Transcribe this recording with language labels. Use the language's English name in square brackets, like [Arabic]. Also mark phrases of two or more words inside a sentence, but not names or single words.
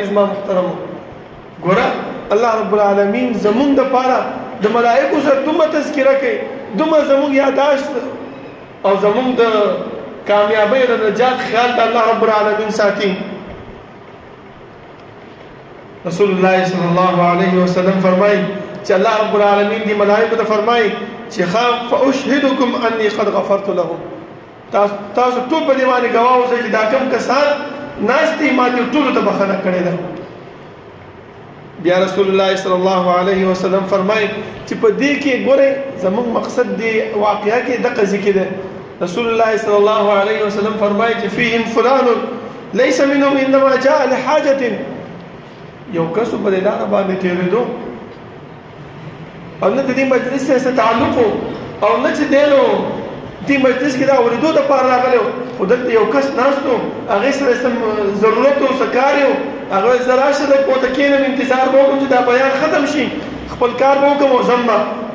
[Pashto] زما محترمو ګوره الله رب العالمین زمونږ دپاره د ملایکو سره دومره تذکره کوي دومره زمونږ یاداشت او زمونږ د کامیابۍ د نجات خیال د الله رب العالمین ساتي. رسول الله صلی الله علیه وسلم فرمایي چې الله رب العالمین دی ملائکو ته فرمایي چې [Arabic] خام فاشهدکم انی قد غفرت لهم. [Pashto] تاسو ټول په دې باندې ګواه اوسئ چې دا کوم کسان ناست دي ما دې ټولو ته بخښنه کړې ده. بیا رسول الله صلی الله علیه وسلم فرمایي چې په دې کې ګورئ زموږ مقصد دی واقعه کې دغه ذکر ده. [Arabic] رسول الله صلی الله علیه وسلم [Pashto] فرمایي چې [Arabic] فیهم فلان ليس منهم انما جاء لحاجه. [Pashto] یو کس په دې لاره باندې تېرېدو او نه د دې مجلس سره تعلق او نه چې دی نو دې مجلس کې دا اورېدو دپاره راغلی خو دلته یو کس ناست و هغې سره سم ضرورت و څه کار یې و هغه ویل زه راشه لږ ورته کښېنم انتظار به وکړم چې دا بیان ختم شي خپل کار به وکړم او ځم به.